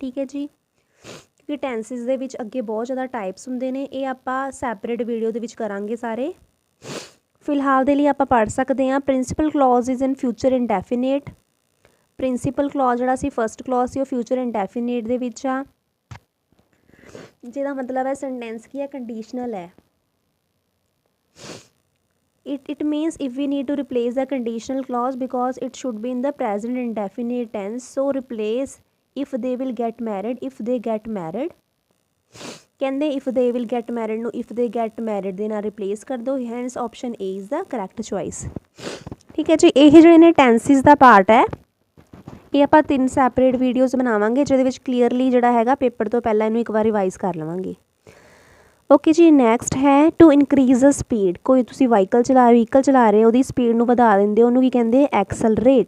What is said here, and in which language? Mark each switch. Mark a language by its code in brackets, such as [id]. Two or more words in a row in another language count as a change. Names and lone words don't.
[pa] ਠੀਕ ਹੈ ਜੀ, ਕਿਉਂਕਿ ਟੈਂਸਿਸ ਦੇ ਵਿੱਚ ਅੱਗੇ ਬਹੁਤ ਜ਼ਿਆਦਾ ਟਾਈਪਸ ਹੁੰਦੇ ਨੇ, ਇਹ ਆਪਾਂ [en] separate video [pa] ਦੇ ਵਿੱਚ ਕਰਾਂਗੇ ਸਾਰੇ। ਫਿਲਹਾਲ ਦੇ ਲਈ ਆਪਾਂ ਪੜ੍ਹ ਸਕਦੇ ਹਾਂ [en] principal clause is in future indefinite. principal clause [pa] ਜਿਹੜਾ ਸੀ [en] first clause [pa] ਸੀ ਉਹ [en] future indefinite [pa] ਦੇ ਵਿੱਚ ਆ, ਜਿਹਦਾ ਮਤਲਬ ਹੈ ਸੈਂਟੈਂਸ ਕੀ ਹੈ, ਕੰਡੀਸ਼ਨਲ ਹੈ। [en] it means if we need to replace the conditional clause because it should be in the present indefinite tense, so replace if they will get married, if they get married। [pa] ਕਹਿੰਦੇ [en] if they will get married [pa] ਨੂੰ [en] if they get married [pa] ਦੇ ਨਾਲ ਰਿਪਲੇਸ ਕਰ ਦਿਓ, [en] hence option A is the correct choice। [pa] ਠੀਕ ਹੈ ਜੀ, ਇਹ ਜਿਹੜੇ ਨੇ ਟੈਂਸਿਸ ਦਾ ਪਾਰਟ ਹੈ, ਇਹ ਆਪਾਂ 3 [en] separate videos [pa] ਬਣਾਵਾਂਗੇ ਜਿਹਦੇ ਵਿੱਚ ਕਲੀਅਰਲੀ ਜਿਹੜਾ ਹੈਗਾ ਪੇਪਰ ਤੋਂ ਪਹਿਲਾਂ ਇਹਨੂੰ ਇੱਕ ਵਾਰ ਰਿਵਾਈਜ਼ ਕਰ ਲਵਾਂਗੇ। ਓਕੇ ਜੀ, ਨੈਕਸਟ ਹੈ [en] to increase the speed. [pa] ਕੋਈ ਤੁਸੀਂ ਵਹੀਕਲ ਚਲਾ ਰਹੇ ਹੋ, ਉਹਦੀ ਸਪੀਡ ਨੂੰ ਵਧਾ ਦਿੰਦੇ ਹੋ, ਉਹਨੂੰ ਕੀ ਕਹਿੰਦੇ ਐਕਸਲਰੇਟ।